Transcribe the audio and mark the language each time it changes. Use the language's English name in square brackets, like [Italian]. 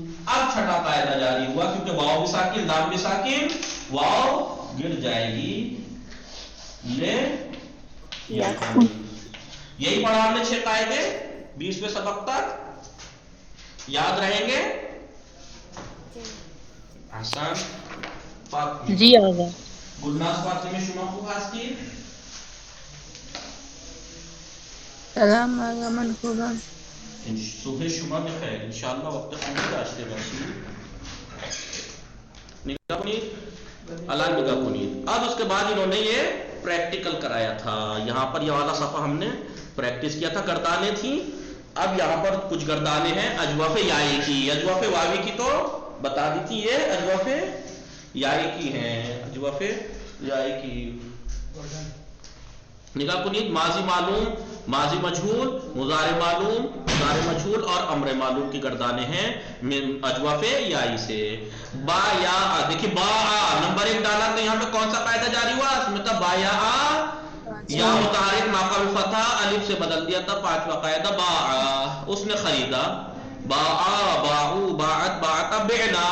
[Urdu] اب 6واں قاعدہ جاری ہوا کیونکہ واو بھی ساکن لام بھی ساکن واو گر جائے گی لے یقول. یہی پڑھا ہم نے 6 قاعدے 20ویں سبق تک یاد رہیں گے. آسان جی آگا [Persian] گلناز فاطمہ شما خوب هستید سلام آقا منصوبہ صبح شما بخیر انشاءاللہ وقت خوبی داشته باشی. نگاہ کنید الان نگاہ کنید. [Urdu] اب اس کے بعد انہوں نے یہ پریکٹیکل کرایا تھا. یہاں پر یہ والا صفحہ ہم نے پریکٹس کیا تھا، گردانیں تھیں. اب یہاں پر کچھ گردانیں ہیں اجوف یائی کی. اجوف واوی کی تو بتا دی تھی، یہ اجوف یائی کی ہیں. اجوف یائی کی [Persian] نگاہ کنید. [Urdu] ماضی معلوم، ماضی مجہول، مضارع معلوم، مضارع مجہول اور امر معلوم کی گردانیں ہیں اجواف یائی سے. با یا آ، دیکھیے با آ نمبر 1 ڈالا تو یہاں پہ کون سا قاعدہ جاری ہوا؟ اس میں تھا با یا آ، یا متحرک ما قبل فتح الف سے بدل دیا تھا. 5واں قاعدہ با آ، اس نے خریدا. با آ، باعو، باعت، باعتا، بعنا.